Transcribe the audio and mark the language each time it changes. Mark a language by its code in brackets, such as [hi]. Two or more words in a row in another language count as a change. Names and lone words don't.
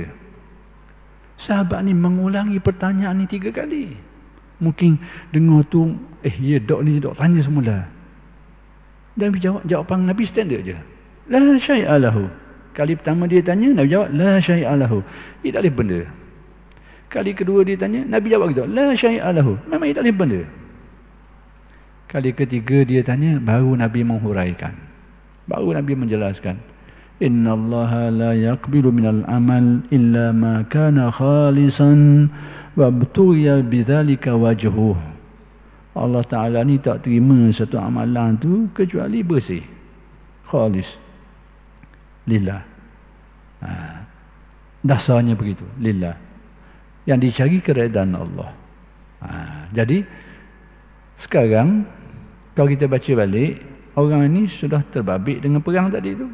[ms] Sahabat ni mengulangi pertanyaan ni 3 kali. Mungkin dengar tu, ya dok ni, dok tanya semula. Dan jawapan Nabi standard je. [ar] لا شيء له. [ms] Kali pertama dia tanya, Nabi jawab, [ar] لا شيء له. [ms] Ia tak boleh benda. Kali kedua dia tanya, Nabi jawab gitu, [ar] لا شيء له. [ms] Memang ia tak boleh benda. Kali ketiga dia tanya, baru Nabi menghuraikan. Baru Nabi menjelaskan. [ar] إن الله لا يقبل من العمل إلا ما كان خالصا وابتغي بذلك وجهه. [ms] Allah Ta'ala ni tak terima satu amalan tu kecuali bersih. Khalis. Lillah. Dasarnya begitu. Lillah. Yang dicari keredaan Allah. Jadi, sekarang, kalau kita baca balik, orang ini sudah terbabit dengan perang tadi tu.